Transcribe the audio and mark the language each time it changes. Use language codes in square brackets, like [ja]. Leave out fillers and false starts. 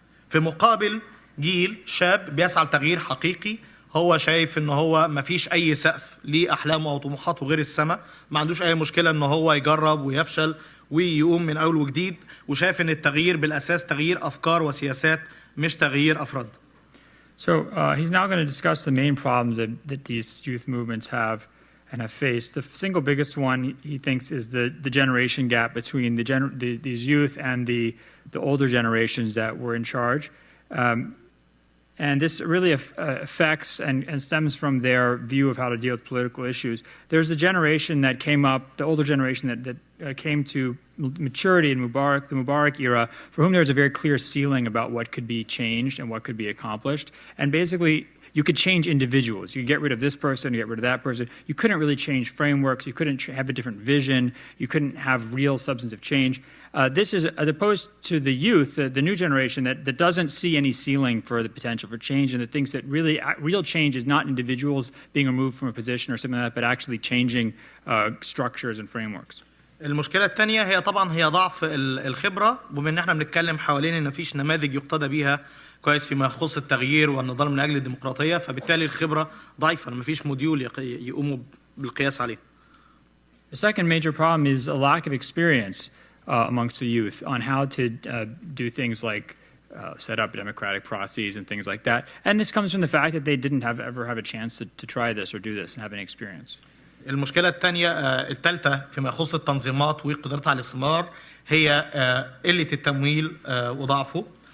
[ar] في مقابل جيل شاب بيسعى لتغيير حقيقي هو شايف إنه هو مفيش أي سقف لأحلامه أو طموحاته غير السماء. ما عندوش أي مشكلة إنه هو يجرب ويفشل ويقوم من أول وجديد وشايف إن التغيير بالأساس تغيير أفكار وسياسات مش تغيير أفراد. [en] So he's now going to discuss the main problems that these youth movements have and have faced. The single biggest one he thinks is the generation gap between these youth and the older generations that were in charge. And this really affects and stems from their view of how to deal with political issues. There's the generation that came up, the older generation that came to maturity in the Mubarak era, for whom there was a very clear ceiling about what could be changed and what could be accomplished. And basically, you could change individuals. You could get rid of this person, you get rid of that person. You couldn't really change frameworks. You couldn't have a different vision. You couldn't have real substantive change. This is as opposed to the youth, the new generation that doesn't see any ceiling for the potential for change and that thinks that really real change is not individuals being removed from a position or something like that, but actually changing structures and frameworks. [ar] المشكلة الثانية هي طبعا هي ضعف الخبرة بما ان احنا بنتكلم حوالين ان مفيش نماذج يقتدى بيها كويس فيما يخص التغيير والنضال من اجل الديمقراطية فبالتالي الخبرة ضعيفة مفيش موديول يقوموا بالقياس عليه. [en] The second major problem is a lack of experience amongst the youth on how to do things like set up democratic processes and things like that. And this comes from the fact that they didn't ever have a chance to try this or do this and have any experience. [ar] المشكلة الثانية الثالثة فيما يخص التنظيمات وقدرتها على الاستثمار هي قلة التمويل وضعفه.